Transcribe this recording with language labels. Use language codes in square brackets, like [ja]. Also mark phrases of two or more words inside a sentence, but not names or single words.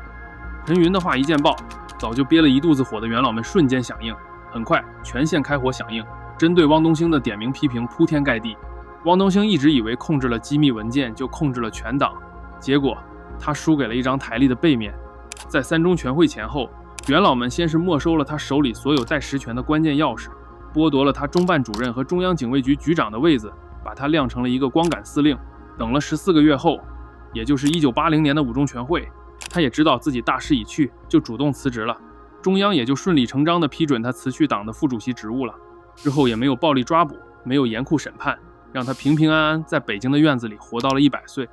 [zh] 陳雲的話一見報，早就憋了一肚子火的元老們瞬間響應，很快全線開火響應，針對汪東興的點名批評鋪天蓋地。汪東興一直以為控制了機密文件就控制了全黨，結果他輸給了一張台曆的背面。在3中全會前後，元老們先是沒收了他手裡所有帶實權的關鍵鑰匙，剝奪了他中辦主任和中央警衛局局長的位子，把他晾成了一個光桿司令。等了14個月後，也就是1980年的5中全會，他也知道自己大勢已去，就主動辭職了。中央也就順理成章地批准他辭去黨的副主席職務了。之後也沒有暴力抓捕，沒有嚴酷審判，讓他平平安安在北京的院子裡活到了100歲。